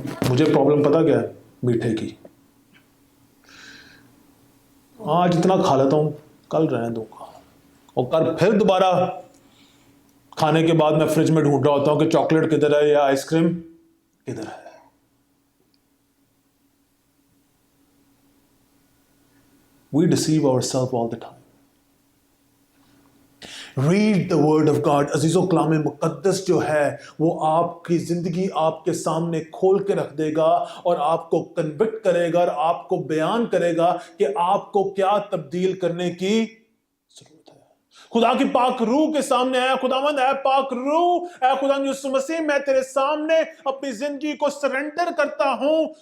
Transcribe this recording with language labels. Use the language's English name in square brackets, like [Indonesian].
[Hindi] मुझे प्रॉब्लम पता क्या है? मीठे की। आज इतना खा लेता हूं, कल रहने दूंगा। और कल फिर दोबारा खाने के बाद मैं फ्रिज में ढूंढ रहा होता हूं कि चॉकलेट किधर है या आइसक्रीम किधर है। [English] We deceive ourselves all the time. Read the word of God. [Hindi] अजीजों, कलाम मुकद्दस जो है वो आपकी जिंदगी आपके सामने खोल के रख देगा और आपको कन्विक्ट करेगा और आपको बयान करेगा कि आपको क्या तब्दील करने की जरूरत है। खुदा की पाक रूह के सामने आया, खुदावंद है पाक रूह, ऐ खुदा यीशु मसीह, मैं तेरे सामने अपनी जिंदगी को सरेंडर करता हूं।